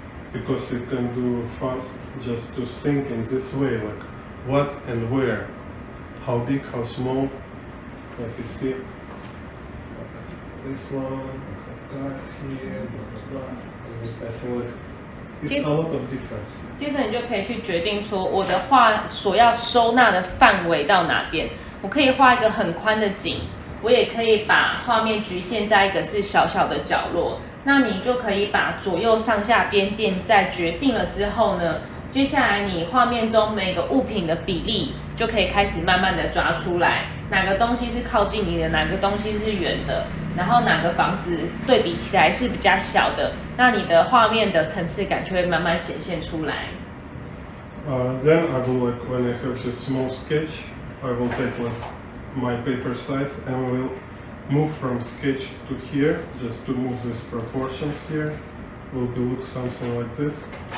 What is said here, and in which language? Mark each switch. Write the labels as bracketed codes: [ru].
[en] Because you can do fast just to think in this way, like what and where, how big, how small, like you see, like this one, cars here, blah, blah, blah. I think like it's a lot of difference. [zh] 接着你就可以去决定说，我的画所要收纳的范围到哪边。我可以画一个很宽的景，我也可以把画面局限在一个是小小的角落。那你就可以把左右上下边界在决定了之后呢，接下来你画面中每个物品的比例就可以开始慢慢的抓出来，哪个东西是靠近你的，哪个东西是远的，然后哪个房子对比起来是比较小的，那你的画面的层次感就会慢慢显现出来。 [en] Then I will like when I have this small sketch, I will take like my paper size and will move from sketch to here, just to move these proportions here. Will be look something like this.